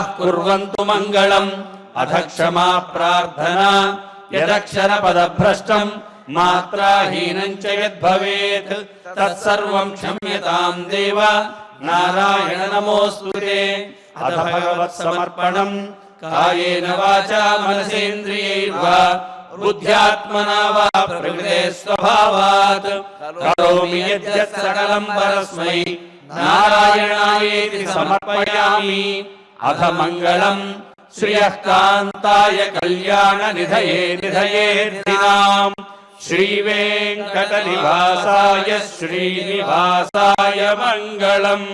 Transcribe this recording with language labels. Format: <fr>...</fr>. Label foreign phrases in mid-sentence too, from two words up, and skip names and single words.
<sa>కుర్వంతు మంగళం అథ క్షమా ప్రార్థనా యదక్షర పదభ్రష్టం మాత్రాహీనం చ యద్భవేత్ తత్సర్వం క్షమ్యతాం దేవ నారాయణ నమోస్తుతే అథ భగవత్ సమర్పణం కాయేన వాచా మనసేంద్రియైర్వా బుద్ధ్యాత్మనా వా ప్రకృతే స్వభావాత్ కరోమి యద్యత్ సకలం పరస్మై नारायणायेति समर्पयामि। अथ मङ्गलम् श्रियः कान्ताय कल्याणनिधये निधयेर्दिनाम् श्रीवेङ्कटनिवासाय श्रीनिवासाय मङ्गलम्।</sa>